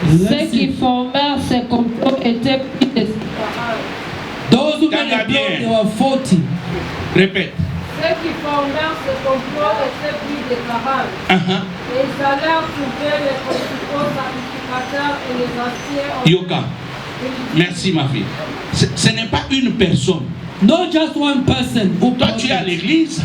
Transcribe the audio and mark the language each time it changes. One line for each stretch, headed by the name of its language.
French: Ceux qui formèrent ces complots étaient plus de 40.
English: Those who made the plot, they were 40.
French: Répète. Ceux qui formèrent ce complot étaient plus de 40. Et ils allèrent trouver les principaux sacrificateurs et les anciens. Yoka. Merci ma fille. Ce n'est pas une personne.
English: Not just one person.
French: Toi tu es à l'église.